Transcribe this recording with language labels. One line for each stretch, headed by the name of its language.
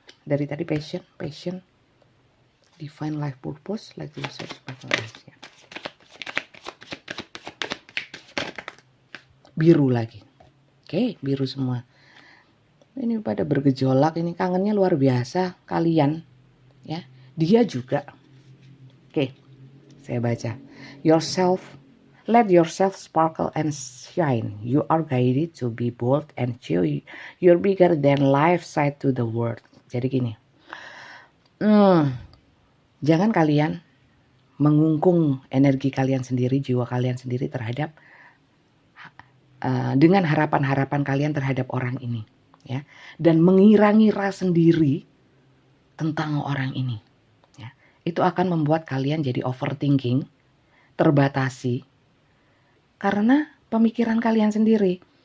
Indonesian: Dari tadi
English: passion, define life purpose, like research partners ya.
Indonesian: Biru lagi. Oke, biru semua. Ini pada bergejolak, ini kangennya luar biasa kalian ya. Dia juga. Oke. Saya baca.
English: Let yourself sparkle and shine. You are guided to be bold and show your bigger than life side to the world.
Indonesian: Jadi gini. Jangan kalian mengungkung energi kalian sendiri, jiwa kalian sendiri terhadap dengan harapan-harapan kalian terhadap orang ini, ya, dan mengira-ngira sendiri tentang orang ini, ya, itu akan membuat kalian jadi overthinking, terbatasi, karena pemikiran kalian sendiri.